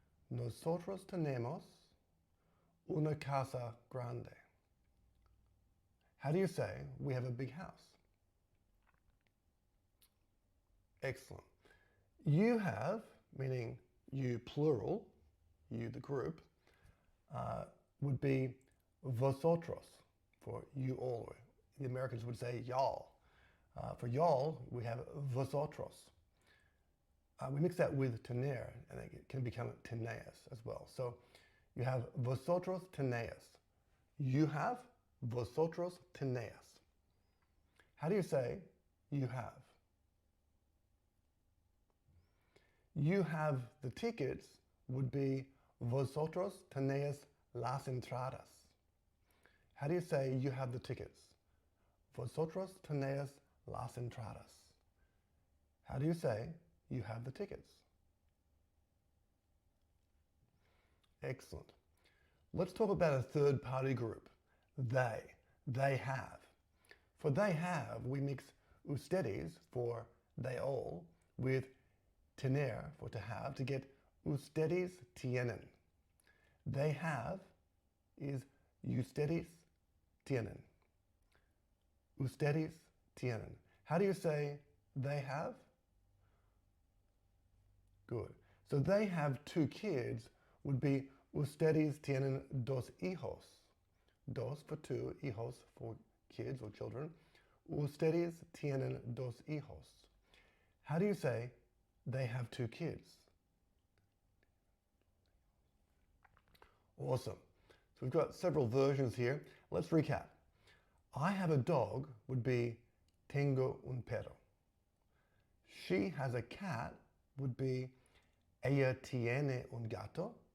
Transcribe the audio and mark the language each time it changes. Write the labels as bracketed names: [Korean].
[Spanish] Nosotros tenemos una casa grande. [English] How do you say we have a big house? Excellent. You have, meaning you plural, you the group, would be vosotros, for you all. The Americans would say y'all. For y'all, we have vosotros. We mix that with tener, and it can become [Spanish] teneas [English] as well. So you have [Spanish] vosotros teneas. [English] You have vosotros teneas. How do you say you have? You have the tickets would be [Spanish] vosotros tenéis las entradas. [English] How do you say you have the tickets? [Spanish] Vosotros tenéis las entradas. [English] How do you say you have the tickets? Excellent. Let's talk about a third party group. They have. For they have, we mix ustedes for they all with tener for to have to get [Spanish] ustedes tienen. [English] They have is [Spanish] ustedes tienen. Ustedes tienen. [English] How do you say they have? Good. So they have 2 kids would be [Spanish] ustedes tienen dos hijos. [English] Dos for 2, hijos for kids or children. [Spanish] Ustedes tienen dos hijos. [English] How do you say they have 2 kids? Awesome. So we've got several versions here. Let's recap. I have a dog would be [Spanish] tengo un perro. [English] She has a cat would be [Spanish] ella tiene un gato.